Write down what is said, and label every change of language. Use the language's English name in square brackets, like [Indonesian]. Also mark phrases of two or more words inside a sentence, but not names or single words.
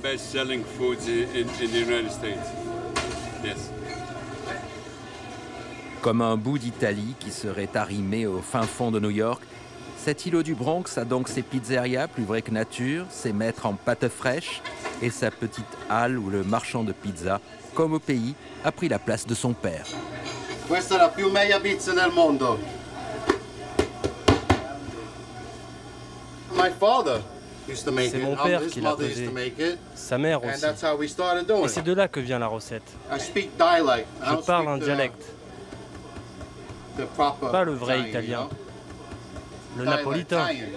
[French] Comme un bout d'Italie qui serait arrimé au fin fond de New York, cet îlot du Bronx a donc ses pizzerias plus vraies que nature, ses maîtres en pâte fraîche et sa petite halle où le marchand de pizza, comme au pays, a pris la place de son père. [Italian] Questa è la più meglio pizza del mondo. [English] My father used to make it. [French] C'est mon père qui l'a faisait, sa mère aussi. Et c'est de là que vient la recette. Je parle un dialecte. Pas le vrai italien, le napolitain.